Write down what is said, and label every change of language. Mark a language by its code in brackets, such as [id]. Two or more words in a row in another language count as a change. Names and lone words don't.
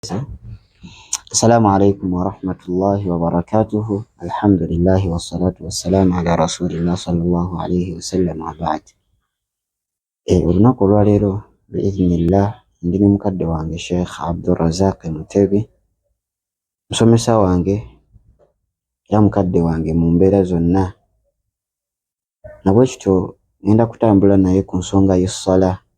[ar] السلام عليكم ورحمة الله وبركاته. الحمد لله والصلاة والسلام على رسول الله صلى الله عليه وسلم وبعد. [lg] olunaku olwaleero biiznillah ndi ne mukadde wange Sheikh Abdulrazaq Mutebi, musomesa wange era mukadde wange mu mbeera zonna, nabwekityo ngenda kutambula naye ku nsonga y'essala.